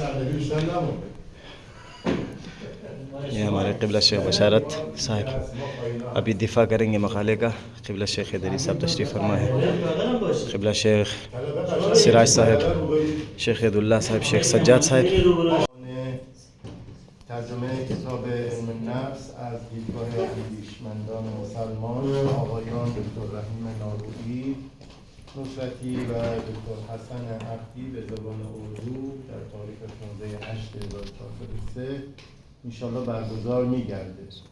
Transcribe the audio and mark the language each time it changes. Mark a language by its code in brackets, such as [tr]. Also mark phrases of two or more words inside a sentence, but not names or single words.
[ur] یہ ہمارے قبلہ شیخ بشارت صاحب ابھی دفاع کریں گے مقالے کا۔ قبلہ شیخ حیدری صاحب تشریف فرما ہے، قبلہ شیخ سراج صاحب، شیخ عیداللہ صاحب، شیخ سجاد صاحب۔ [fa] ترجمه کتاب علم النفس از دیدگاه اندیشمندان مسلمان آقایان دکتر رحیم نارویی نصرتی و دکتر حسن عبدی به زبان اردو در تاریخ 15/8/1403 انشاءالله برگزار می‌گردد.